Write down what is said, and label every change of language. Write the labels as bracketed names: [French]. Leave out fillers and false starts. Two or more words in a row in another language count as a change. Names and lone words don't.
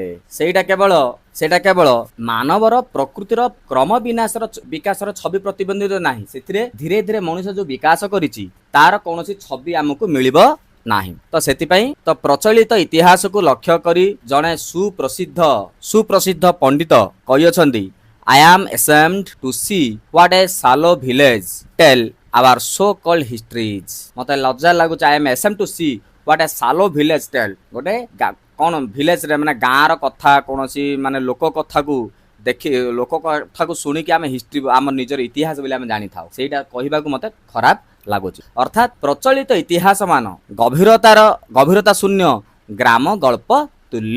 [Odia] ସେଇଟା କେବଳ ମାନବର ପ୍ରକୃତିର କ୍ରମ ବିକାଶର ଛବି ପ୍ରତିବନ୍ଧିତ ନାହିଁ, ସେଥିରେ ଧୀରେ ଧୀରେ ମଣିଷ ଯୋଉ ବିକାଶ କରିଛି ତାର କୌଣସି ଛବି ଆମକୁ ମିଳିବ ନାହିଁ। ତ ସେଥିପାଇଁ ତ ପ୍ରଚଳିତ ଇତିହାସକୁ ଲକ୍ଷ୍ୟ କରି ଜଣେ ସୁପ୍ରସିଦ୍ଧ ପଣ୍ଡିତ କହିଅଛନ୍ତି, [English] I am ashamed to see what a shallow village tell our so called histories। [Odia] ମତେ ଲଜ୍ଜା ଲାଗୁଛି, [English] I am ashamed to see what a shallow village tell। [Odia] ଗୋଟେ କଣ ଭିଲେଜ ରେ ମାନେ ଗାଁର କଥା, କୌଣସି ମାନେ ଲୋକ କଥାକୁ ଶୁଣିକି ଆମେ ହିଷ୍ଟ୍ରି ଆମ ନିଜର ଇତିହାସ ବୋଲି ଆମେ ଜାଣିଥାଉ, ସେଇଟା କହିବାକୁ ମତେ ଖରାପ ଲାଗୁଛି। ଅର୍ଥାତ୍ ପ୍ରଚଳିତ ଇତିହାସ ମାନ ଗଭୀରତା ଶୂନ୍ୟ ଗ୍ରାମ ଗଳ୍ପ ତୁଲ୍ୟ।